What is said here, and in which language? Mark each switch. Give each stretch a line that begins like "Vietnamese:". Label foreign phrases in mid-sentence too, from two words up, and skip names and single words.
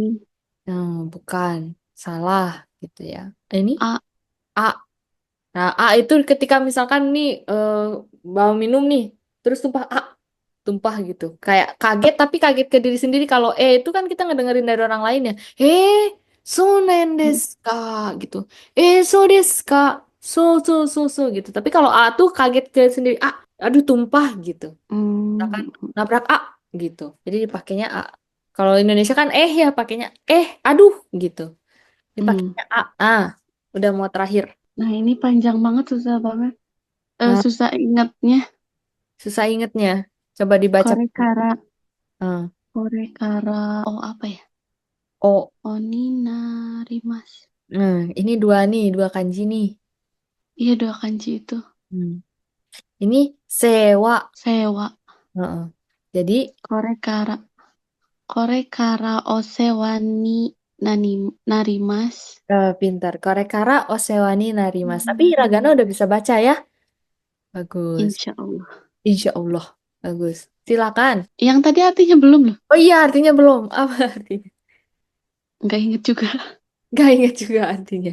Indonesian: bukan. Salah, gitu ya. Ini, A. A. Nah, A itu ketika misalkan nih bawa minum nih, terus tumpah A, tumpah gitu. Kayak kaget tapi kaget ke diri sendiri. Kalau itu kan kita ngedengerin dari orang lain ya.
Japanese: そうなんですか
Indonesian: gitu.
Japanese: そうですか.
Indonesian: So gitu. Tapi kalau A tuh kaget ke sendiri. Aduh tumpah gitu. Misalkan Hmm. nabrak A gitu. Jadi dipakainya A. Kalau Indonesia kan ya pakainya aduh gitu. Hmm. Dipakainya A. Udah mau terakhir. Nah, ini panjang banget, susah banget. Nah, Susah ingatnya. susah ingetnya. Coba dibaca. Korekara. Hmm. Korekara. Oh, apa ya? Oh, Oninarimasu. ini dua kanji nih. Iya, dua kanji itu. Hmm. Ini sewa. Sewa. Heeh. Jadi Korekara.
Japanese: これからお世話になります.
Indonesian: pintar.
Japanese: これからお世話になります.
Indonesian: Tapi hiragana Hmm. udah bisa baca ya. Bagus.
Arabic: إن شاء الله. إن شاء الله.
Indonesian: Bagus. Silakan. Yang tadi artinya belum loh. Oh iya, artinya belum. Apa artinya? Nggak inget juga. Gak ingat juga artinya.